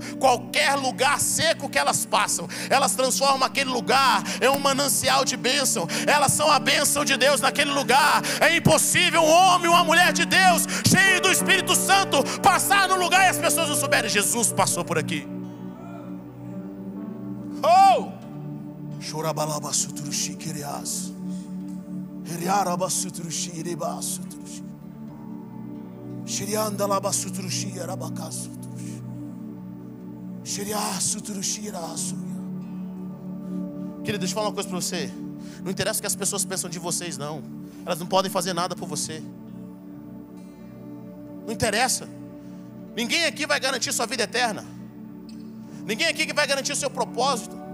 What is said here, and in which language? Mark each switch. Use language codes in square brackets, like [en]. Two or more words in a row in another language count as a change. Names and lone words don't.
[pt] Qualquer lugar seco que elas passam, elas transformam aquele lugar em um manancial de bênção. Elas são a bênção de Deus naquele lugar. É impossível um homem, uma mulher de Deus, cheio do Espírito Santo, passar no lugar e as pessoas não souberem: Jesus passou por aqui. Oh! Chorabalabassutrushi querias. Heriarabassutrushi iribasutrushi. Shiriandalabasutrushi arabacasutrushi. Shiriasutrushi irasuya. Querido, deixa eu falar uma coisa para você. Não interessa o que as pessoas pensam de vocês, não. Elas não podem fazer nada por você. Não interessa. Ninguém aqui vai garantir sua vida eterna. Ninguém aqui que vai garantir o seu propósito.